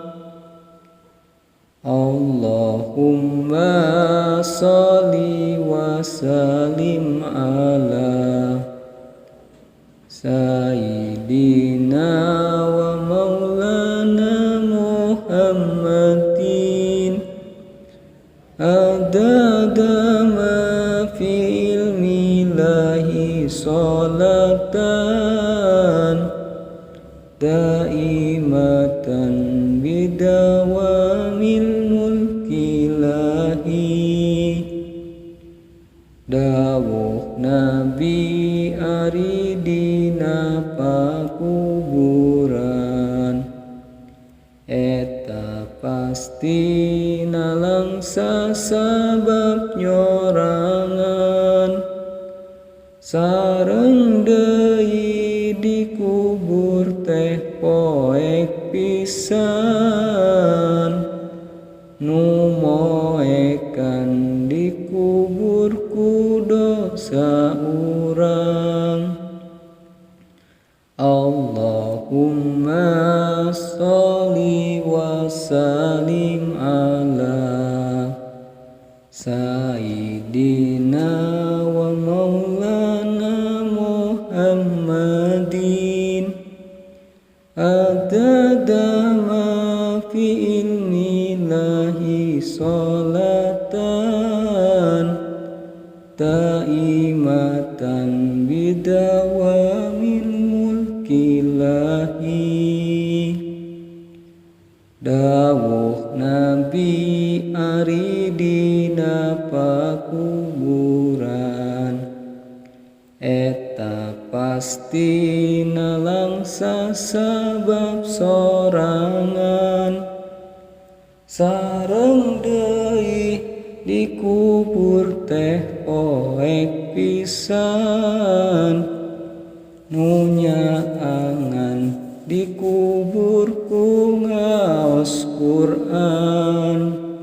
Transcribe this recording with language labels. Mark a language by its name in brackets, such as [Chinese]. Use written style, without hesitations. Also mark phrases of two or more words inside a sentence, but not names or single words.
[Arabic] اللهم صل وسلم على سيدنا ومولانا محمد عدد ما في علم الله صلاة دائمة بدوام ملك الله. [Sundanese] Dawuh Nabi ari dina pakuburan eta pastina langsa sabab nyorangan sareng deui dikubur teh poek pisan nu moekan dikubur ku dosa urang. [Arabic] اللهم صل وسلم على سيدنا ومولانا محمد عدد ما في علم الله صلاة دائمة بدوام ملك الله. [Sundanese] Dawuh Nabi ari dina pakuburan eta pastina langsa sabab sorangan sareng deui dikubur teh poek pisan nu nyaangan dikubur ku ngaos Quran.